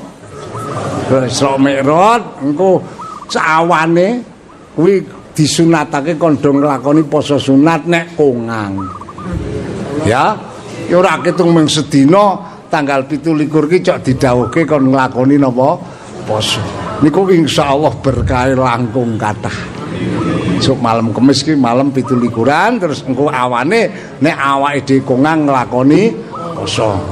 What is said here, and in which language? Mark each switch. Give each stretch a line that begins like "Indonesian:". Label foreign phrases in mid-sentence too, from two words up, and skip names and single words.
Javanese: Isra Mi'raj engko sawane kuwi disunatake kandha nglakoni poso sunat nek kongang. Ya, ora ketung mung sedina tanggal 17 ki cok didhawuhke kon nglakoni napa poso. Niku insyaallah berkah langkung kathah. Sok malam Kemis ki malam 17-an terus engko awane nek awake dhewe kongang nglakoni poso.